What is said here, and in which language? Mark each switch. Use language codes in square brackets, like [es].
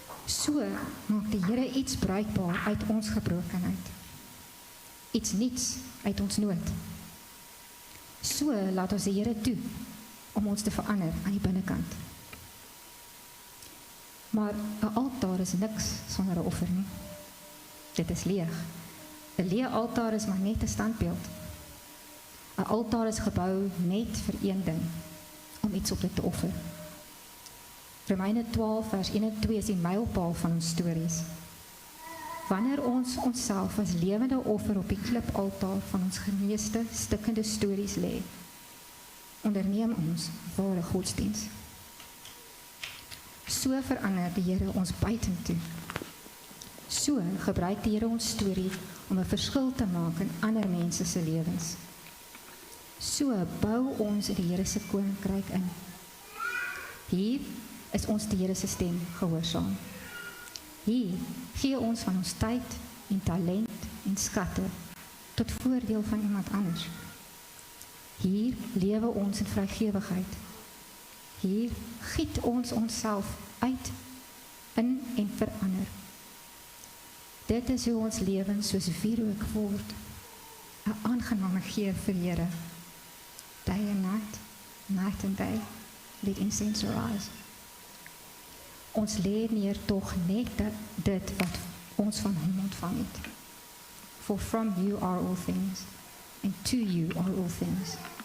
[af] So maak die Here iets bruikbaar uit ons gebrokenheid. Iets niets uit ons nood. So laat ons die Here toe om ons te verander aan die binnekant. Maar 'n altaar is niks sonder 'n offer nie. Dit is leeg. 'n Leë altaar is maar net 'n standbeeld. 'n Altaar is gebou net vir een ding, om iets op dit te offer. Romeine 12 vers 1 en 2 is die mylpaal van ons stories. Wanneer ons onsself as lewende offer op die klipaltaar van ons geneeste, stikkende stories lê, onderneem ons ware godsdiens. So verander die Here ons buitentoe. So gebruik die Here ons storie om 'n verskil te maak in ander mense se lewens. So bou ons die Here se koninkryk in. Hier is ons die Here se stem gehoorsaam. Hier gee ons van ons tyd en talent en skatte tot voordeel van iemand anders. Hier lewe ons in vrygewigheid. Hier giet ons onsself uit, in en verander. Dit is hoe ons lewens soos wierook word, 'n aangename geur vir die Here. [en] Day and night, night and day, let incense arise. [af] Ons lê neer tog net dit wat ons van hom ontvang het. [en] For from you are all things, and to you are all things.